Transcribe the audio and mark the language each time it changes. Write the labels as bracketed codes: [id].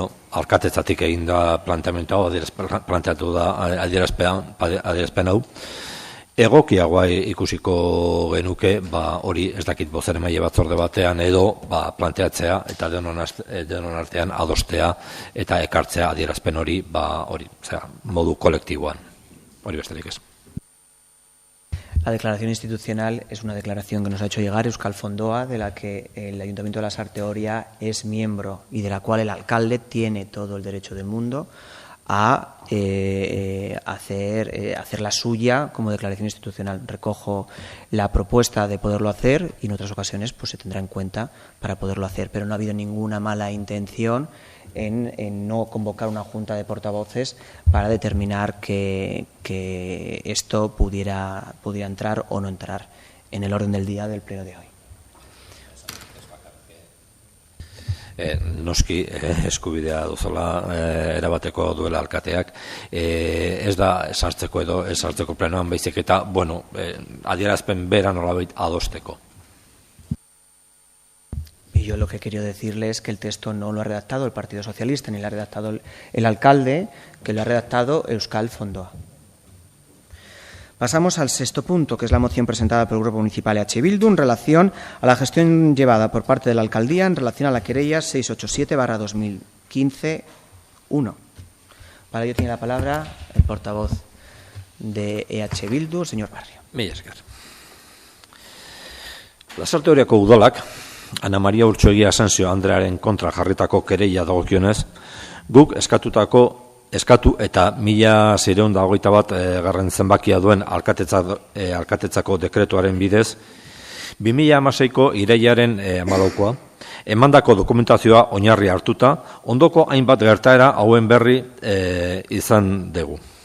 [eu] Alkatetzatik egin da planteatu da adierazpen hau. Egokiagoa ikusiko genuke, hori ez dakit bozeramaile batzorde batean edo planteatzea eta denon artean adostea eta ekartzea adierazpen hori modu kolektiboan. Hori besterik ez. [es] La declaración institucional es una declaración que nos ha hecho llegar Euskal Fondoa, de la que el Ayuntamiento de Lasarte Oria es miembro y de la cual el alcalde tiene todo el derecho del mundo a hacer la suya como declaración institucional. Recojo la propuesta de poderlo hacer y en otras ocasiones pues se tendrá en cuenta para poderlo hacer, pero no ha habido ninguna mala intención en no convocar una junta de portavoces para determinar que esto pudiera entrar o no entrar en el orden del día del pleno de hoy. [eu] Noski eskubidea duzula erabateko duela alkateak, ez da sartzeko edo ez sartzeko plenoan, baizik eta adierazpen bera nolabait adosteko. [es] Y yo lo que quiero decirle es que el texto no lo ha redactado el Partido Socialista ni lo ha redactado el alcalde, que lo ha redactado Euskal Fondoa. Pasamos al sexto punto, que es la moción presentada por el Grupo Municipal EH Bildu en relación a la gestión llevada por parte de la alcaldía en relación a la querella 687/2015-1. Para ello tiene la palabra el portavoz de EH Bildu, el señor Barrio. [eu] Mila esker. Lasarte Oriako udalak Ana Maria Urtxoegia Asensio Andrearen kontra jarritako kereila dagokionez, guk eskatu eta 1621 garren zenbakia duen alkatetzako dekretuaren bidez, 2016ko irailaren 14koa, emandako dokumentazioa oinarri hartuta, ondoko hainbat gertaera hauen berri izan dugu.